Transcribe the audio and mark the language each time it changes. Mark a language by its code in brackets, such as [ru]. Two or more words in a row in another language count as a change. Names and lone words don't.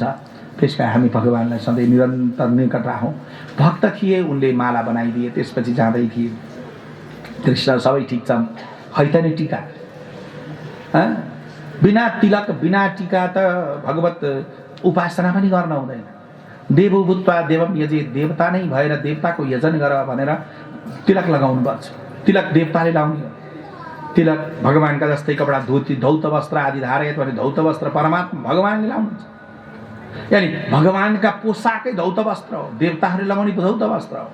[ne] त्यसकारण हामी भगवानलाई सधैँ निरन्तर निकट राखौँ। भक्त थिए, उनले माला बनाइदिए, त्यसपछि जाँदै थिए कृष्ण सबै ठिक छ, खै त नि टीका बिना तिलक बिना टीका त भगवत उपासना पनि गर्न हुँदैन। [sa] देवो भूत्वा देवम यजे, [ne] देवता नै भएर देवताको यजन गर भनेर तिलक लगाउनु पर्छ। तिलक देवताले लाउने हो। तिलक भगवानका जस्तै कपडा धोती धौत वस्त्र आदि धारयत भने धौत वस्त्र परमात्मा भगवानले लाउनुहुन्छ। यानी भगवानका पोसाकै धौत वस्त्र हो, देवताहरूले लगाउने धौत वस्त्र हो।